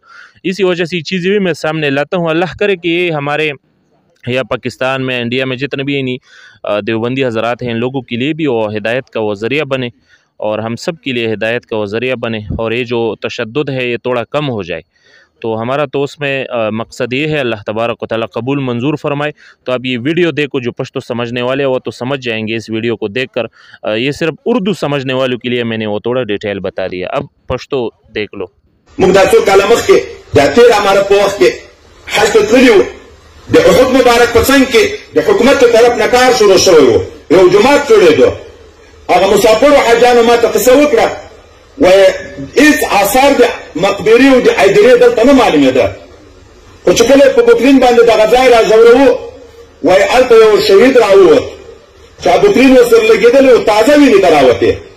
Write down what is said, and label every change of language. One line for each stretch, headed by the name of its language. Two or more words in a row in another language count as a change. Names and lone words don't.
Urdu: اسی وجہ سے یہ چیزیں بھی میں سامنے لاتا ہوں۔ اللہ کرے کہ یہ ہمارے یا پاکستان میں، انڈیا میں جتنے بھی یعنی دیوبندی حضرات ہیں، ان لوگوں کے لیے بھی وہ ہدایت کا وہ ذریعہ بنے اور ہم سب کے لیے ہدایت کا وہ ذریعہ بنے اور یہ جو تشدد ہے یہ تھوڑا کم ہو جائے. تو ہمارا تو اس میں مقصد یہ ہے,
Arabic: الله تبارك وتعالى
Urdu: قبول منظور فرمائے. تو آپ یہ ویڈیو دیکھو، جو پشتو سمجھنے والے وہ تو سمجھ جائیں گے اس ویڈیو کو دیکھ کر. یہ صرف اردو سمجھنے والوں کے لیے میں نے وہ تھوڑا ڈیٹیل بتا دیا. اب پشتو دیکھ لو.
Pashto: موږ دا څو کاله مخکې د 13 اماره په وخت کې حج ته تللي وو. د احد مبارک په څنګ کې د حکومت له طرف نه کار شروع شوی و، یو جومات جوړېدو. هغه مسافرو حاجانو ما ته قصه وکړه، وایي هېڅ آثار د مقبرې او د عیدرې دلته نه معلومېده، خو چې کله په بوترین باندې دغه ځای را ځوروو، وایي هلته یو شهید راووت چې بوترین ورسره لګېدلی و، تازه وینې ته راوتې.